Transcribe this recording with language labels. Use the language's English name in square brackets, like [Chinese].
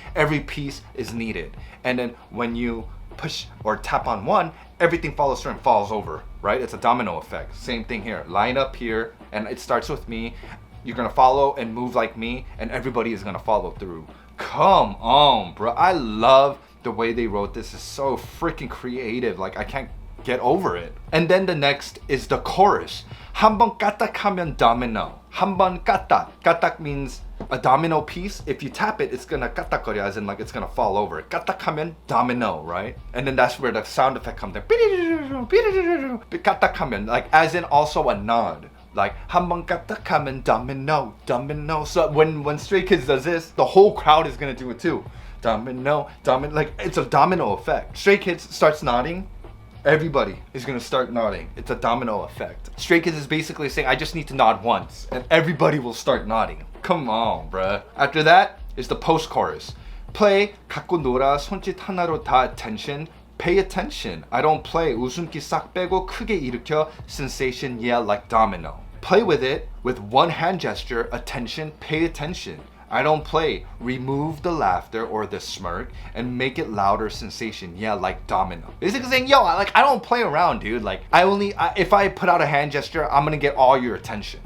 [English] Every piece is needed. And then when you push or tap on one, everything follows through and falls over, right? It's a domino effect. Same thing here. Line up here, and it starts with me. You're gonna follow and move like me, and everybody is gonna follow through. Come on, bro. I love the way they wrote this. It's so freaking creative. Like, I can't get over it. And then the next is the chorus. [Korean] 한 번 까딱하면 domino. 한 번 까딱. [English] 까딱 means a domino piece. If you tap it, it's gonna [Korean] 까딱거려, [English] as in like it's gonna fall over. 까딱하면 domino, right? And then that's where the sound effect comes in. 까딱하면, like as in also a nod. Like [Korean] 한번 까딱하면 [English] domino, domino. So when Stray Kids does this, the whole crowd is gonna do it too. Domino, domino. Like it's a domino effect. Stray Kids starts nodding, everybody is gonna start nodding. It's a domino effect. Stray Kids is basically saying, I just need to nod once, and everybody will start nodding. Come on, bruh. After that is the post-chorus. Play, [Korean] 갖고 놀아, 손짓 하나로 다 [English] attention. Pay attention. I don't play. [Korean] 웃음기 싹 빼고 크게 일으켜. [English] Sensation, yeah, like domino. Play with it with one hand gesture. Attention, pay attention. I don't play. Remove the laughter or the smirk and make it louder. Sensation, yeah, like domino. Basically saying, yo, I don't play around, dude. Like if I put out a hand gesture, I'm gonna get all your attention.